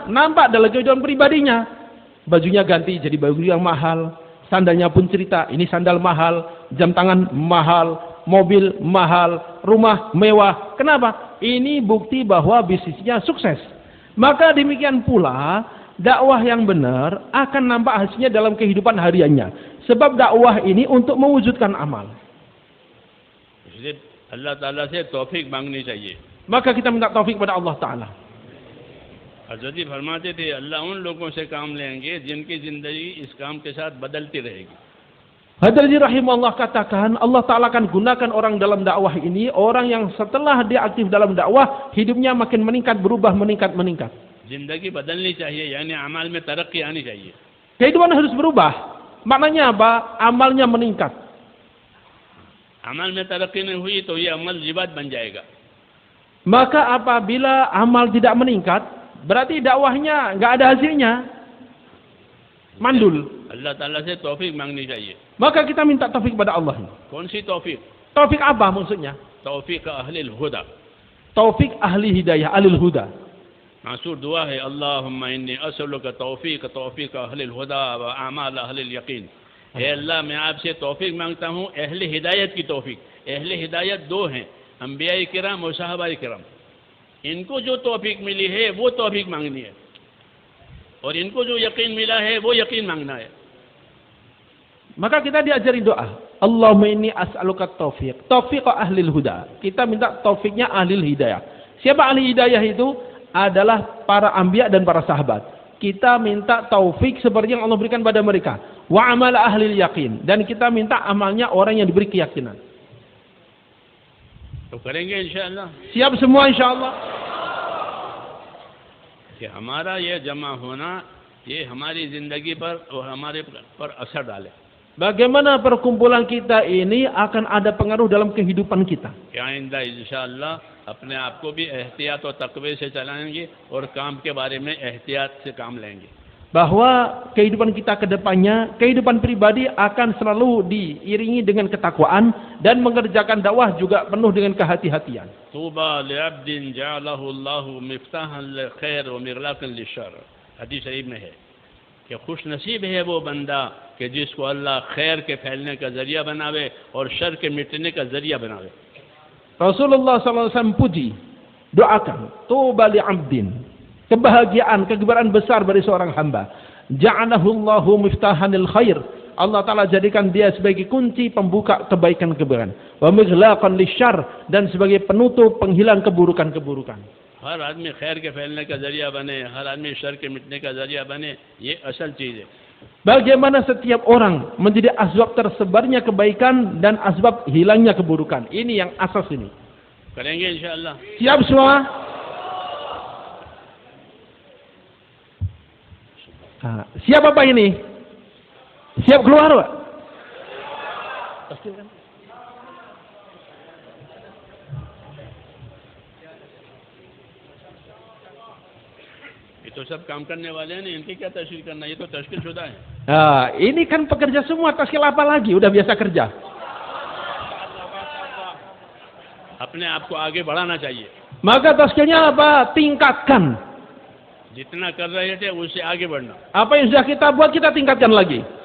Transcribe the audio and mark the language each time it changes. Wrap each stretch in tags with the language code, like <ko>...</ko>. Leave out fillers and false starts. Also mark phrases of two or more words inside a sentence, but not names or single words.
<id>Nampak dalam kehidupan pribadinya. Bajunya ganti jadi baju yang mahal, sandalnya pun cerita, ini sandal mahal, jam tangan mahal, mobil mahal, rumah mewah. Kenapa? Ini bukti bahwa bisnisnya sukses. Maka demikian pula dakwah yang benar akan nampak hasilnya dalam kehidupan hariannya. Sebab dakwah ini untuk mewujudkan amal.</id> <hi>Jadi Allah Taala से तौफीक मांगनी चाहिए.</hi> <id>Maka kita minta taufik kepada Allah Taala.</id> <hi>हज़रत फरमाते थे, अल्लाह उन लोगों से काम लेंगे जिनकी जिंदगी इस काम के साथ बदलती रहेगी.</hi> <id>Hadrati rahimahullah katakan, Allah Ta'ala akan gunakan orang dalam dakwah ini, orang yang setelah dia aktif dalam dakwah, hidupnya makin meningkat, berubah, meningkat.</id> <hi>जिंदगी बदलनी चाहिए, यानी अमाल में तरक्की आनी चाहिए.</hi> <id>Kehidupan harus berubah. Maknanya apa? Amalnya meningkat.</id> <hi>अमल में तरक्की नहीं हुई तो ये अमल जिबात बन जाएगा.</hi> <id>Maka apabila amal tidak meningkat, berarti dakwahnya nggak ada hasilnya. Mandul.</id> <hi>अल्लाह ताला से तौफीक मांगनी चाहिए.</hi> <id>Maka kita minta taufik kepada Allah.</id> <hi>कौन सी तौफीक?</hi> <id>Taufik apa maksudnya?</id> <ar>توفيق أهل الهدى.</ar> <id>Taufik ahli hidayah,</id> <ar>أهل الهدى.</ar> <hi>मासूर दुआ है</hi> <ar>اللهم إني أسألك توفيق أهل الهدى وأعمال أهل اليقين.</ar> <hi>हे अल्लाह मैं आपसे तौफीक मांगता हूँ अहले हिदायत की तौफीक. अहले हिदायत दो हैं, अंबियाए किराम और सहाबाए किराम. इनको जो तौफीक मिली है वो तौफीक मांगनी है और इनको जो यकीन मिला है वो यकीन मांगना है.</hi> <id>Maka kita diajari doa.</id> <ar>اللهم إني أسألك توفيق. توفيق أهل الهدى.</ar> <id>Kita minta taufiknya</id> <ar>أهل الهداية.</ar> <id>Siapa ahli hidayah itu? Adalah para anbiya dan para sahabat. Kita minta taufik seperti yang Allah berikan pada mereka.</id> <ar>وعمل أهل اليقين.</ar> <id>Dan kita minta amalnya orang yang diberi keyakinan.</id> <hi>तो करेंगे इंशाअल्लाह.</hi> <id>Siap semua insyaallah.</id> <hi>कि हमारा ये जमा होना ये हमारी जिंदगी पर और हमारे पर असर डाले.</hi> <id>Bagaimana perkumpulan kita ini akan ada pengaruh dalam kehidupan kita.</id> <hi>कि आइंदा इंशाअल्लाह अपने आप को भी एहतियात और तकवे से चलाएंगे और काम के बारे में एहतियात से काम लेंगे.</hi> <id>Bahwa kehidupan kita ke depannya, kehidupan pribadi akan selalu diiringi dengan ketakwaan dan mengerjakan dakwah juga penuh dengan kehati-hatian.</id> <ar>طوبى لعبد جعله الله مفتاحا للخير ومغلاقا للشر.</ar> <hi>हदीस शरीफ में है कि खुश नसीब है वो बंदा कि जिसको अल्लाह खैर के फैलने का जरिया बनावे और शर के मिटने का जरिया बनावे.</hi> <id>Rasulullah SAW puji, doakan,</id> <ar>طوبى لعبد,</ar> <id>kebahagiaan, kegembiraan besar bagi seorang hamba.</id> <ar>جعله الله مفتاحا للخير.</ar> <id>Allah Ta'ala jadikan dia sebagai kunci pembuka kebaikan-kebaikan.</id> <ar>ومغلاقا للشر,</ar> <id>dan sebagai penutup penghilang keburukan-keburukan.</id> <hi>हर आदमी खैर के फैलने का जरिया बने, हर आदमी शर के मिटने का जरिया बने, ये असल चीज़ है.</hi> <id>Bagaimana setiap orang menjadi asbab tersebarnya kebaikan dan asbab hilangnya keburukan. Ini yang asas ini.</id> <hi>करेंगे इंशाअल्लाह.</hi> <id>Siap semua? Nah, siap apa ini? Siap keluar, Pak?</id> <hi>तो सब काम करने वाले हैं, इनकी क्या तशकील करना, ये तो तशकील शुदा है.</hi> <id>Nah, ini kan pekerja semua, tashkil apa lagi? Udah biasa kerja.</id> <hi>अपने आप को आगे बढ़ाना चाहिए.</hi> <id>Maka tashkilnya apa? Tingkatkan.</id> <hi>जितना कर रहे थे उससे आगे बढ़ना.</hi> <id>Apa yang sudah kita buat, kita tingkatkan lagi.</id>